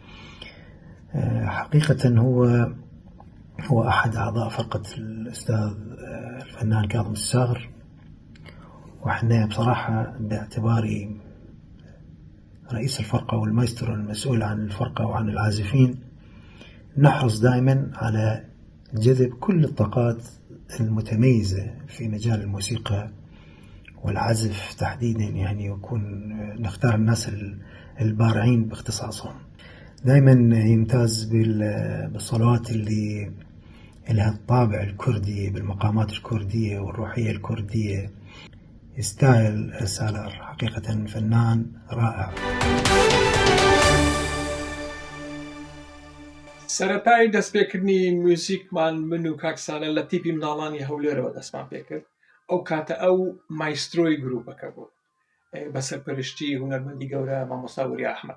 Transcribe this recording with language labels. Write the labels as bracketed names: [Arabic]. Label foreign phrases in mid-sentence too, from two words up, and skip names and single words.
[Arabic] حقيقة هو أحد أعضاء فرقة الأستاذ الفنان كاظم الصاغر، وإحنا بصراحة باعتباري رئيس الفرقة والمايسترو المسؤول عن الفرقة وعن العازفين نحرص دائما على جذب كل الطاقات المتميزة في مجال الموسيقى والعزف تحديدا، يعني ويكون نختار الناس البارعين باختصاصهم. دائما يمتاز بالصلوات اللي لها الطابع الكردي بالمقامات الكردية والروحية الكردية. يستاهل سالار، حقيقة فنان رائع. [Central Kurdish] سەرەتای دەستپێکردنی موزیکمان من و کاک سالار لە تیپی منداڵانی هەولێرەوە دەستمان پێ کرد. ئەو کاتە ئەو مایسترۆی گروپەکە بوو بە سەرپەرشتی هونەرمەندی گەورە مامۆستا وەری ئەحمەد.